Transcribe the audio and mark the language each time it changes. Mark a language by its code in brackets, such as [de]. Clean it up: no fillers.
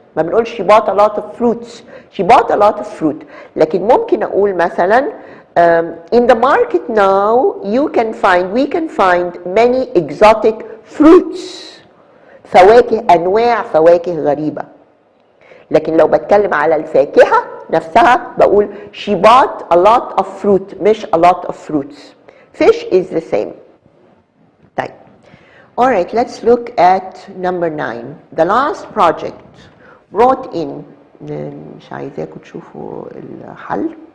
[ar] ما بنقولش [en] she bought a lot of fruits، she bought a lot of fruit. [ar] لكن ممكن أقول مثلا [en] in the market now we can find many exotic fruits. [ar] فواكه، أنواع فواكه غريبة. لكن لو بتكلم على الفاكهة نفسها بقول [en] she bought a lot of fruit [ar] مش [en] a lot of fruits. Fish is the same. طيب. Alright, let's look at number 9. The last project brought in [ar] مش عايزاكم تشوفوا الحل.